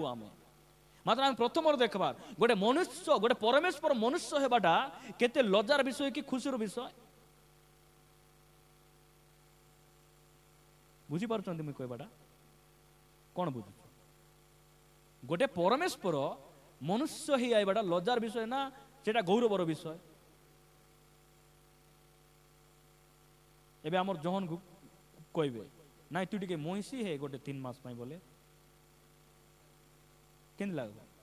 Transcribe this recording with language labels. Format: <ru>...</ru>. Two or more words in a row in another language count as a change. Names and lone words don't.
<or>ଆମେ ମାତ୍ର ଆମେ ପ୍ରଥମର ଦେଖିବାର ଗୋଟେ ମନୁଷ୍ୟ, ଗୋଟେ ପରମେଶ୍ୱର ମନୁଷ୍ୟ ହେବାଟା କେତେ ଲଜ୍ଜାର ବିଷୟ କି ଖୁସିର ବିଷୟ? ବୁଝିପାରୁଛନ୍ତି ମୁଁ କହିବାଟା କ'ଣ ବୁଝୁଛ? ଗୋଟେ ପରମେଶ୍ୱର ମନୁଷ୍ୟ ହେଇ ଆଇବାଟା ଲଜାର ବିଷୟ ନା ସେଟା ଗୌରବର ବିଷୟ? ଏବେ ଆମର ଜହନକୁ କହିବେ ନାଇଁ ତୁ ଟିକେ ମଇଁଷି ହେ ଗୋଟେ 3 ମାସ ପାଇଁ ବୋଲେ କେମିତି ଲାଗିବ?</or>